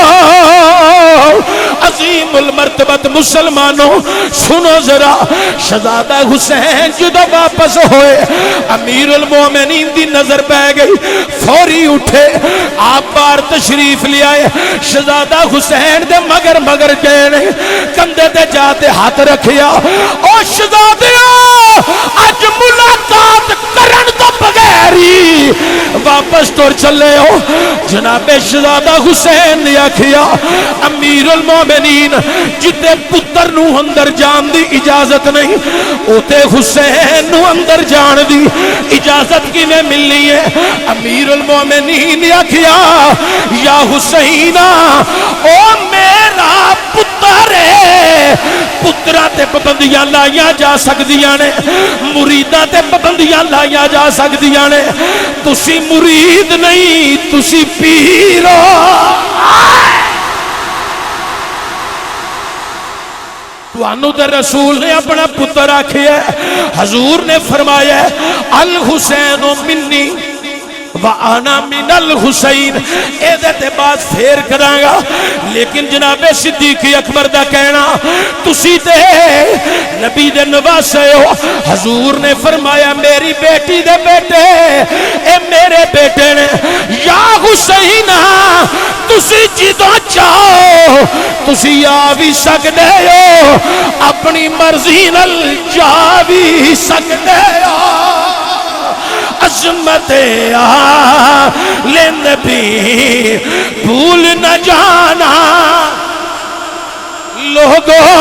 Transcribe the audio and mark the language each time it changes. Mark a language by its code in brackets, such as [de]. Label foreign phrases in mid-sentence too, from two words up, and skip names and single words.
[pa] عظیم المرتبت مسلمانوں سنو ذرا، شہزادہ حسین جدو واپس ہوئے امیر المومنین دی نظر پہ گئی، فوری اٹھے آپ بار تشریف لے آئے، شہزادہ حسین دے مگر مگر گئے نہیں، کندھے تے جاتے ہاتھ رکھیا، او شہزادیو اج ملاقات کرن تو بغیری واپس ٹر چلے ہو۔ جناب شہزادہ حسین نے آکھیا امیر المومنین جتے پتر نو اندر جان دی اجازت نہیں، اوتے حسین نو اندر جان دی اجازت کی میں ملنی ہے۔ امیر المومنین نے آکھیا یا حسین او میرا پتر ہے، پترہ تے پابندیاں لائیاں جا سکدیاں نے، مریداں تے پابندیاں لائیاں جا سکدیاں نے، تسی مرید نہیں تسی پیر ہو۔ توانو در رسول نے اپنا پتر آکھیا ہے، حضور نے فرمایا ہے [ar] الحسین منی وَأَنَا مِنَ الْحُسَيْنِ، [pa] ایدھے بعد پھیر کرائیں گا، لیکن جناب صدیق اکبر دا کہنا تسی تے نبی دے نواسے ہو۔ حضور نے فرمایا میری بیٹی دے بیٹے اے میرے بیٹے نے، یا حسین تسی جدو چاہو تسی آ بھی سکتے ہو، اپنی مرضی نل جا بھی سکتے ہو۔ [ur] عظمت آل نبی بھول نہ جانا لوگو،